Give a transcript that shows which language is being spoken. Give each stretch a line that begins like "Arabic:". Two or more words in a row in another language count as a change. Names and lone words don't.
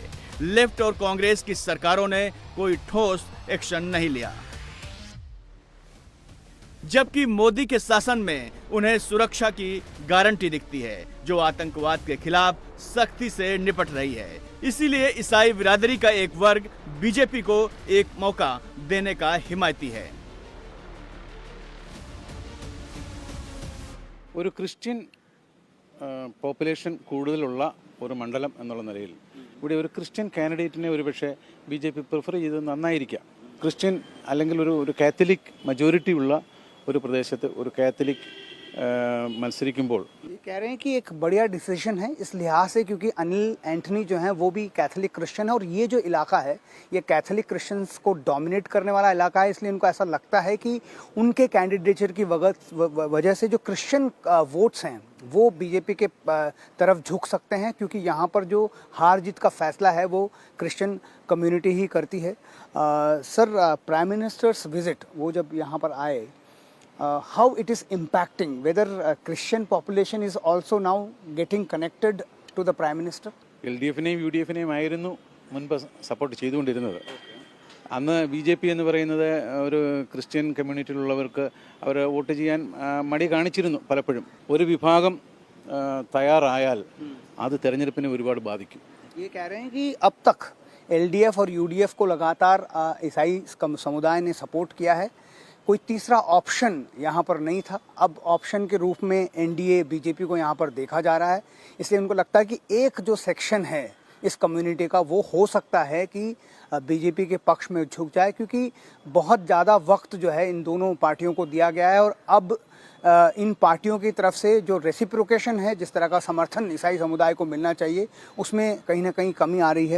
Hindi: लेफ्ट और कांग्रेस की सरकारों ने कोई ठोस एक्शन नहीं लिया, जबकि मोदी के शासन में उन्हें सुरक्षा की गारंटी दिखती है, जो आतंकवाद के खिलाफ सख्ती से निपट रही है। इसीलिए ईसाई बिरादरी का एक वर्ग बीजेपी को एक मौका देने का हिमायती है।
Malayalam: ഒരു
English: Christian population
Malayalam: കൂടുതലുള്ള ഒരു മണ്ഡലം എന്നുള്ള നിലയിൽ ഇവിടെ ഒരു ക്രിസ്ത്യൻ കാൻഡിഡേറ്റിനെ ഒരുപക്ഷെ ബി.ജെ.പി. പ്രിഫർ ചെയ്തത് നന്നായിരിക്കാം. ക്രിസ്ത്യൻ അല്ലെങ്കിൽ ഒരു
English: Catholic majority
Malayalam: ഉള്ള ഒരു പ്രദേശത്ത് ഒരു കാത്തലിക് മത്സരിക്കുമ്പോൾ
Hindi: ये कह रहे हैं कि एक बढ़िया डिसीजन है इस लिहाज से, क्योंकि अनिल एंटनी जो है वो भी
English: Catholic Christian
Hindi: है और ये जो इलाका है ये
English: Catholic Christians
Hindi: को डोमिनेट करने वाला इलाका है। इसलिए उनको ऐसा लगता है कि उनके कैंडिडेचर की वजह से जो
English: Christian votes
Hindi: हैं वो बीजेपी के तरफ झुक सकते हैं, क्योंकि यहाँ पर जो हार जीत का फैसला है वो
English: Christian community
Hindi: ही करती है। सर,
English: Prime Minister's visit
Hindi: वो जब यहाँ पर आए,
English: how it is impacting, whether Christian population is also now getting connected to the Prime Minister?
Malayalam: LDF-നെയും UDF-നെയും ആയിരുന്നു മുൻപ് സപ്പോർട്ട് ചെയ്തുകൊണ്ടിരുന്നത്. അന്ന് ബി.ജെ.പി. എന്ന് പറയുന്നത് ഒരു ക്രിസ്ത്യൻ കമ്മ്യൂണിറ്റിയിലുള്ളവർക്ക് അവർ വോട്ട് ചെയ്യാൻ മടി കാണിച്ചിരുന്നു പലപ്പോഴും. ഒരു വിഭാഗം തയ്യാറായാൽ അത് തെരഞ്ഞെടുപ്പിനെ ഒരുപാട് ബാധിക്കും.
Hindi: ये कह रहे हैं कि अब तक LDF और UDF को लगातार ईसाई समुदाय ने सपोर्ट किया है, कोई तीसरा ऑप्शन यहाँ पर नहीं था। अब ऑप्शन के रूप में एनडीए बीजेपी को यहाँ पर देखा जा रहा है। इसलिए उनको लगता है कि एक जो सेक्शन है इस कम्युनिटी का वो हो सकता है कि बीजेपी के पक्ष में झुक जाए, क्योंकि बहुत ज़्यादा वक्त जो है इन दोनों पार्टियों को दिया गया है और अब इन पार्टियों की तरफ से जो रेसिप्रोकेशन है, जिस तरह का समर्थन ईसाई समुदाय को मिलना चाहिए, उसमें कहीं ना कहीं कमी आ रही है।